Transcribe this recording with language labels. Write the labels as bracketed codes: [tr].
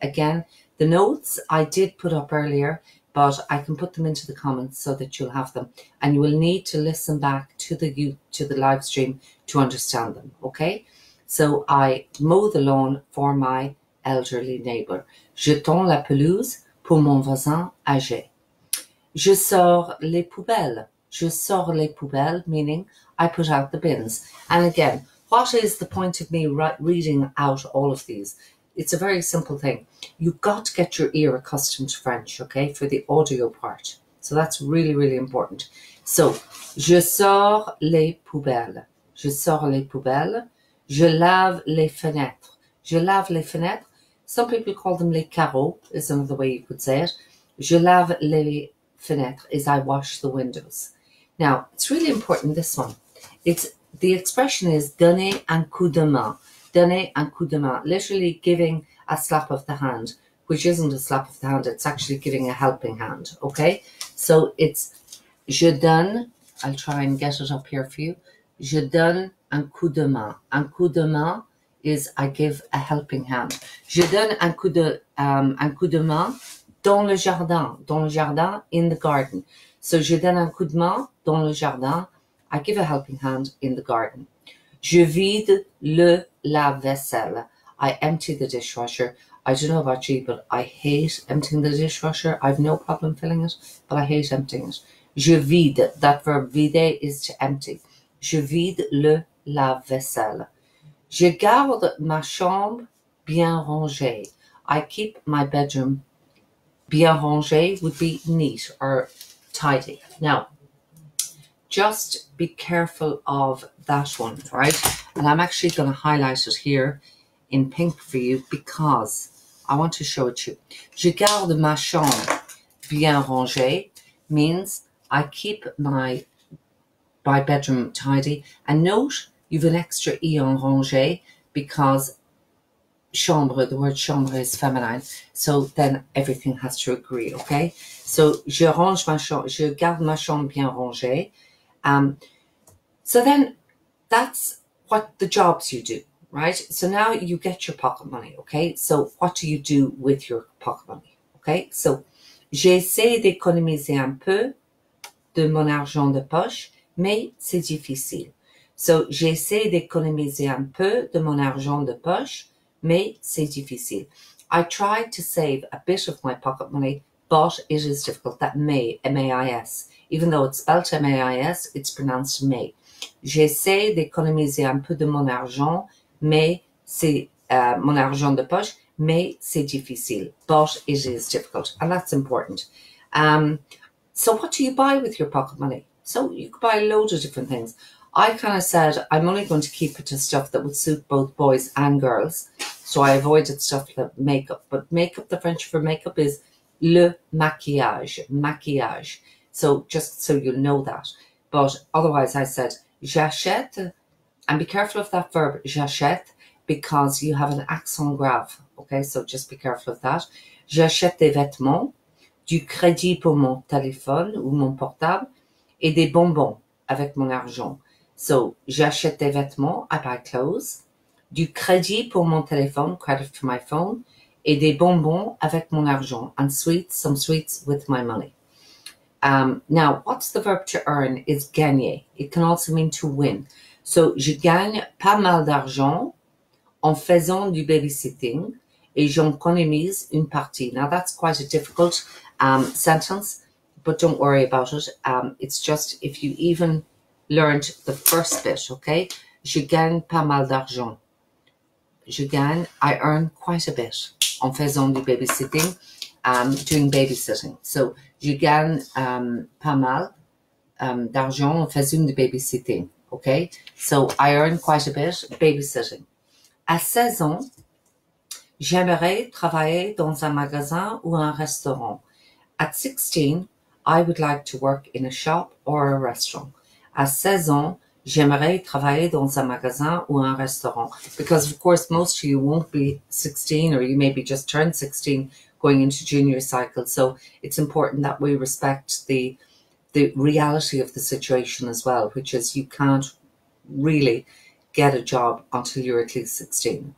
[en] Again, the notes I did put up earlier, but I can put them into the comments so that you'll have them. And you will need to listen back to the live stream to understand them, okay? So I mow the lawn for my elderly neighbor. [fr] Je tons la pelouse pour mon voisin âgé. Je sors les poubelles. Je sors les poubelles, [en] meaning I put out the bins. And again, what is the point of me reading out all of these? It's a very simple thing. You've got to get your ear accustomed to French, okay, for the audio part. So that's really, really important. [fr] So, je sors les poubelles. Je sors les poubelles. Je lave les fenêtres. Je lave les fenêtres. [en] Some people call them [fr] les carreaux, [en] is another way you could say it. [fr] Je lave les fenêtres [en] is I wash the windows. Now, it's really important, this one. The expression is [fr] donner un coup de main. Donner un coup de main, [en] literally giving a slap of the hand, which isn't a slap of the hand, it's actually giving a helping hand, okay? So it's [fr] je donne, [en] I'll try and get it up here for you. [fr] Je donne un coup de main. Un coup de main [en] is I give a helping hand. [fr] Je donne un coup de main dans le jardin, [en] in the garden. [fr] So je donne un coup de main dans le jardin, [en] I give a helping hand in the garden. [fr] Je vide le lave-vaisselle. [en] I empty the dishwasher. I don't know about you, but I hate emptying the dishwasher. I've no problem filling it, but I hate emptying it. [fr] Je vide, [en] that verb vider is to empty. [fr] Je vide le lave-vaisselle. Je garde ma chambre bien rangée. [en] I keep my bedroom [fr] bien rangé [en] would be neat or tidy. Now, just be careful of that one, right? And I'm actually going to highlight it here in pink for you because I want to show it to you. [fr] Je garde ma chambre bien rangée [en] means I keep my bedroom tidy. And note, you've an extra E on rangé because chambre, the word chambre is feminine, so then everything has to agree, okay? [fr] So, je range ma chambre, je garde ma chambre bien rangée. [en] So then that's what the jobs you do, right? So now you get your pocket money, okay? So what do you do with your pocket money, okay? [fr] So, j'essaie d'économiser un peu de mon argent de poche, mais c'est difficile. So, j'essaie d'économiser un peu de mon argent de poche, mais c'est difficile. [en] I try to save a bit of my pocket money, but it is difficult. That may, M-A-I-S. Even though it's spelled M-A-I-S, it's pronounced may. [fr] J'essaie d'économiser un peu de mon argent, mais c'est mon argent de poche, mais c'est difficile. [en] But it is difficult, and that's important. So what do you buy with your pocket money? So you could buy loads of different things. I kind of said I'm only going to keep it to stuff that would suit both boys and girls. So I avoided stuff like makeup. But makeup, the French for makeup is le maquillage. Maquillage. So just so you'll know that. But otherwise I said j'achète. And be careful of that verb j'achète because you have an accent grave. Okay, so just be careful of that. [fr] J'achète des vêtements, du crédit pour mon téléphone ou mon portable et des bonbons avec mon argent. [en] So, [fr] j'achète des vêtements, [en] I buy clothes, [fr] du crédit pour mon téléphone, [en] credit for my phone, [fr] et des bonbons avec mon argent, [en] and sweets, some sweets with my money. Now, what's the verb to earn is gagner. It can also mean to win. [fr] So, je gagne pas mal d'argent en faisant du babysitting et j'économise une partie. [en] Now, that's quite a difficult sentence, but don't worry about it. It's just if you even learned the first bit, okay? [fr] Je gagne pas mal d'argent. [en] I earn quite a bit [fr] en faisant du babysitting, [en] doing babysitting. [fr] So, je gagne pas mal d'argent en faisant du babysitting, okay? [en] So, I earn quite a bit babysitting. [fr] À 16 ans, j'aimerais travailler dans un magasin ou un restaurant. [en] At 16, I would like to work in a shop or a restaurant. [fr] À 16 ans, J'aimerais travailler dans un magasin ou un restaurant. [en] Because of course, most of you won't be 16, or you maybe just turned 16 going into junior cycle. So it's important that we respect the reality of the situation as well, which is you can't really get a job until you're at least 16.